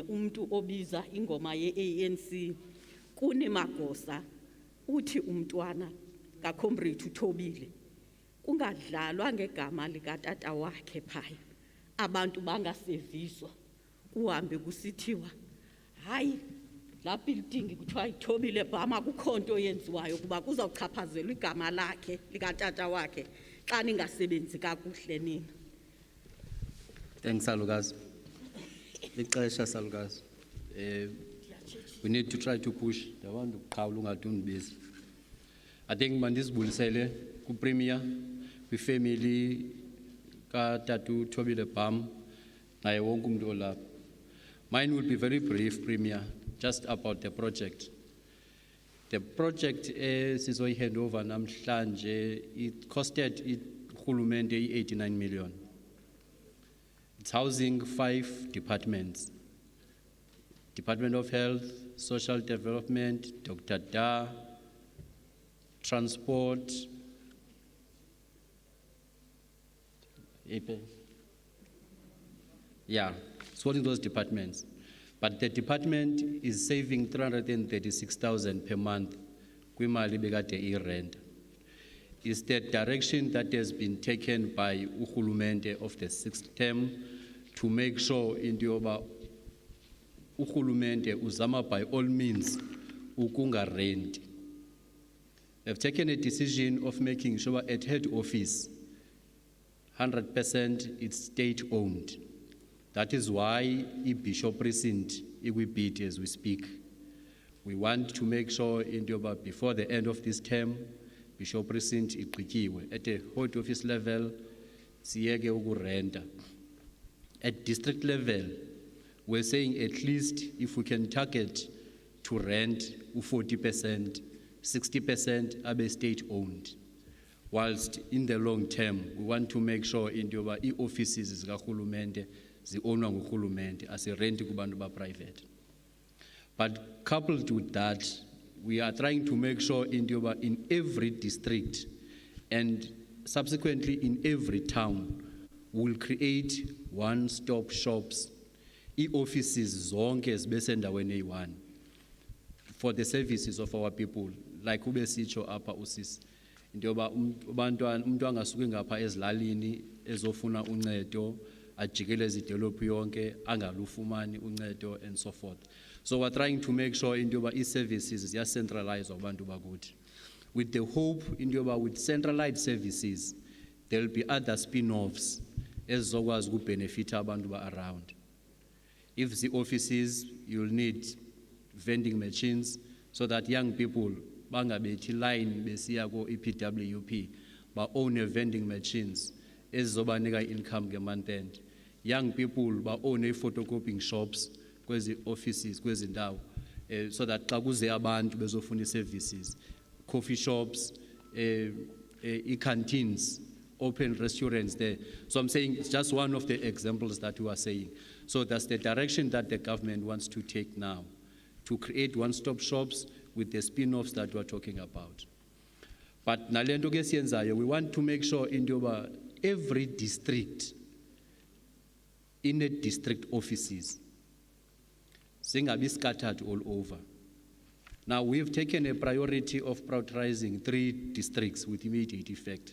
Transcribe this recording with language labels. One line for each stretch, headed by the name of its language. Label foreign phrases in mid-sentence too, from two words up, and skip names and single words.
Xhosa: umuntu obiza ingoma ye-ANC kunemagosa uthi umntwana kaComrade uThobile kungadlalwa ngegama likatata wakhe phaya abantu bangaseviswa kuhambe kusithiwa hayi la building kuthiwa iThobile bhama kukho nto yenziwayo kuba kuzawuchaphazelwa igama lakhe likatata wakhe xa ningasebenzi kakuhle nina.
English: Thanks, Salukazi. Lixesha, Salukazi. We need to try to push. The one to
Xhosa: qhawula ungadunibisi.
English: I think
Xhosa: mandisibulisele ku premier kwi family ka Tatu Thobile Bam naye wonke umuntu olapha.
English: Mine will be very brief, Premier, just about the project. The project sizoyi hand over namhlanje, it costed urhulumente 89 million. It's housing 5 departments. Department of Health, Social Development, Dr. Da, Transport, yeah, it's all in those departments. But the department is saving 336,000 per month.
Xhosa: Kwimali bekade irent.
English: Is the direction that has been taken by urhulumente of the 6th term to make sure
Xhosa: into yoba urhulumente uzama
English: by all means ukunga rent. They've taken a decision of making sure at head office 100% it's state-owned. That is why Bishop Precinct we bid as we speak. We want to make sure before the end of this term, Bishop Precinct igqityiwe at the head office level,
Xhosa: siyeke ukurenta.
English: At district level, we're saying at least if we can target to rent 40%, 60% abe state-owned. Whilst in the long term, we want to make sure offices
Xhosa: zikahulumente zi-ownwa nguhulumente
English: as a rent
Xhosa: kubantu ba
English: private. But coupled with that, we are trying to make sure in every district and subsequently in every town, we'll create one-stop shops, offices
Xhosa: zonke zibesendaweni eyi-1
English: for the services of our people.
Xhosa: Like ube sitsho apha usisi, abantwana umuntu angasuki ngapha ezilalini ezofuna uncedo ajikeleze idolophu yonke angalufumani uncedo
English: and so forth. So we're trying to make sure services are centralized
Xhosa: abantu bakuthi,
English: with the hope with centralized services there will be other spin-offs
Xhosa: ezizokwazi ukubenefita abantu ba
English: around. If the offices, you'll need vending machines so that young people bangabethi line
Xhosa: besiya ko
English: EPWP ba own vending machines ezizobanika income ke month end. Young people ba own photocopying shops kwezi offices
Xhosa: kwezi ndawo
English: so that
Xhosa: xa kuze abantu bezofuna
English: services, coffee shops, canteens, open restaurants there. So I'm saying it's just one of the examples that we are saying. So that's the direction that the government wants to take now, to create one-stop shops with the spin-offs that we're talking about.
Xhosa: But nalento ke siyenzayo,
English: we want to make sure
Xhosa: into yoba
English: every district, in the district offices, zingabi scattered all over. Now we've taken a priority of prioritizing 3 districts with immediate effect.